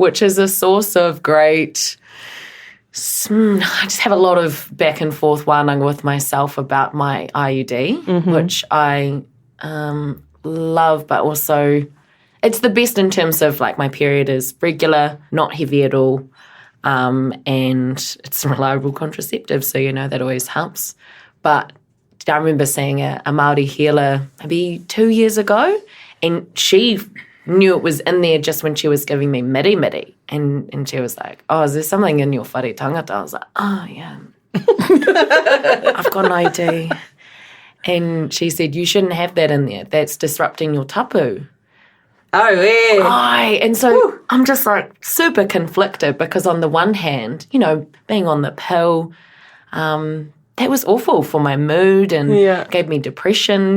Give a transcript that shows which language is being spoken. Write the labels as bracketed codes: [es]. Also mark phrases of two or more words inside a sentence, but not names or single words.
[en] Which is a source of great. I just have a lot of back and forth wānanga with myself about my IUD, which I love, but also it's the best in terms of like my period is regular, not heavy at all, and it's a reliable contraceptive, so that always helps. But I remember seeing a Māori healer maybe 2 years ago, and she knew it was in there just when she was giving me miri. And she was like, oh, is there something in your [mi] whare tangata? [en] I was like, oh, yeah. I've got an ID. And she said, you shouldn't have that in there. That's disrupting your tapu. Oh, yeah. And so I'm just like super conflicted because on the one hand, being on the pill, that was awful for my mood and gave me depression.